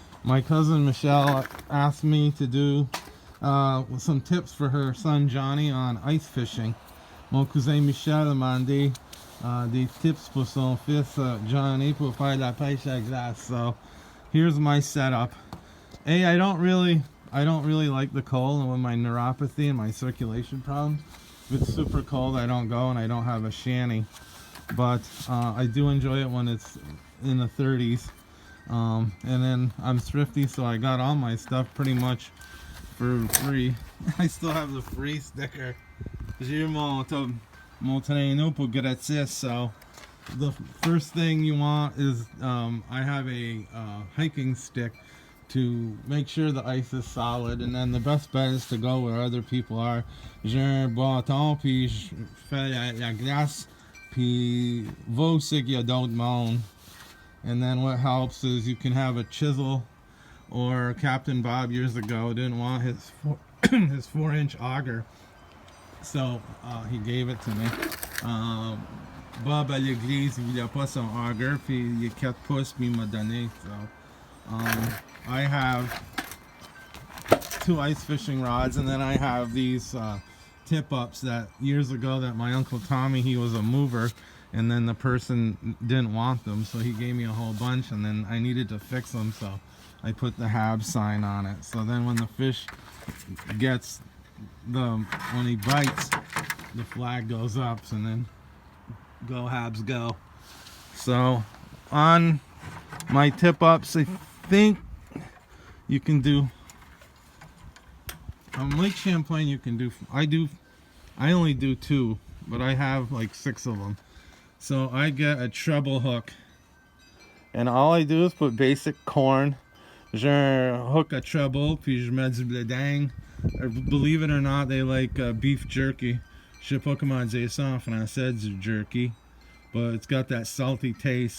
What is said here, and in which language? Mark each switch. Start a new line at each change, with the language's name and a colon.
English: My cousin Michelle asked me to do some tips for her son Johnny on ice fishing.
French: Mon cousin Michel a demandé des tips pour son fils Johnny pour faire la pêche à glace.
English: So here's my setup. I don't really like the cold, and with my neuropathy and my circulation problems, if it's super cold I don't go, and I don't have a shanty. But I do enjoy it when it's in the 30s. And then I'm thrifty, so I got all my stuff pretty much for free. I still have the free sticker.
French: J'ai mon traîneau pour gratis.
English: So the first thing you want is I have a hiking stick to make sure the ice is solid, and then the best bet is to go where other people are.
French: J'ai un bâton, puis je fais la glace, puis va aussi qu'il y a d'autres monde.
English: And then what helps is you can have a chisel, or Captain Bob years ago didn't want his his 4-inch auger, so he gave it to me.
French: Bob à l'église, il voulait pas son auger, puis il est 4 pouces, puis il m'a donné.
English: So I have 2 ice fishing rods, and then I have these tip-ups that years ago that my Uncle Tommy, he was a mover, and then the person didn't want them, so he gave me a whole bunch, and then I needed to fix them, so I put the Habs sign on it. So then when the fish gets when he bites, the flag goes up, and then go Habs go. So on my tip-ups, I think you can do on Lake Champlain, you can do, I only do 2, but I have like 6 of them. So I get a treble hook, and all I do is put basic corn.
French: J'ai un hook à treble, puis je mets du bledang.
English: Believe it or not, they like beef jerky.
French: Je sais pas comment dire ça en français, du jerky,
English: but it's got that salty taste.